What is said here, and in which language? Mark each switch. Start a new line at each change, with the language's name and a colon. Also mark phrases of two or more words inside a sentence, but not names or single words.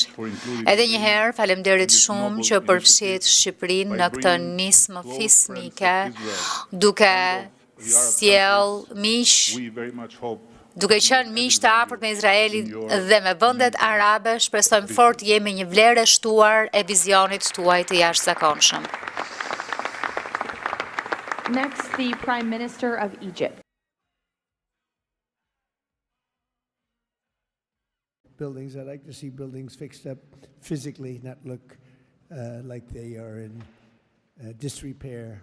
Albanian: Edhe një herë, faleminderit shumë që përfshit Shqipërinë në këtë nismë fisnike, duke sjell miq, duke qenë miq të afërt me Izraelin dhe me vendet arabe, shpresojmë fort jemi një vlerë e shtuar e vizionit tuaj të jashtëzakonshëm.
English: Next, the Prime Minister of Egypt. Buildings. I like to see buildings fixed up physically, not look like they are in disrepair.